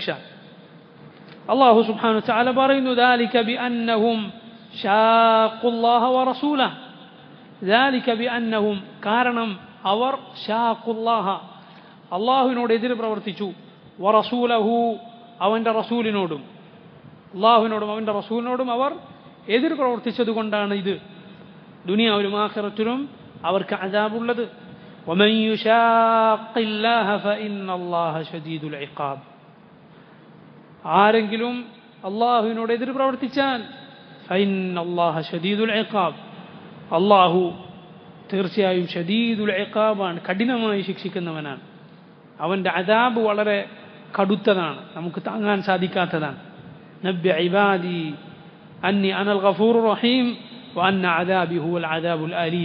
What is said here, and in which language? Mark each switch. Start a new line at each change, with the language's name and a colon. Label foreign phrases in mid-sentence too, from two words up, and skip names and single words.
Arabic: الله سبحانه وتعالى
Malayalam: പറയുന്നു,
Arabic: ذلك بأنهم شاقوا الله ورسوله, ذلك بأنهم,
Malayalam: കാരണം അവർ
Arabic: شاقوا الله,
Malayalam: അല്ലാഹുവിനോട് എതിര് പ്രവർത്തിച്ചു, വറസൂലഹു, അവന്റെ റസൂലിനോടും, അല്ലാഹുവിനോടും അവന്റെ റസൂലിനോടും അവർ എതിർ പ്രവർത്തിച്ചത് കൊണ്ടാണ് ഇത്. ദുനിയാവിലും ആഖിറത്തിലും അവർക്ക് അദാബുള്ളത്.
Arabic: ومن يشاق الله فإن الله شديد العقاب.
Malayalam: ആരെങ്കിലും അല്ലാഹുവിനോട് എതിർ പ്രവർത്തിച്ചാൽ
Arabic: فإن الله شديد العقاب,
Malayalam: അല്ലാഹു തീർച്ചയായും
Arabic: شديد العقاب,
Malayalam: കഠിനമായി ശിക്ഷിക്കുന്നവനാണ്. അവൻ്റെ അദാബ് വളരെ കടുത്തതാണ്, നമുക്ക് താങ്ങാൻ സാധിക്കാത്തതാണ്.
Arabic: نبئ عبادي أني أنا الغفور الرحيم وأن عذابي هو العذاب الأليم.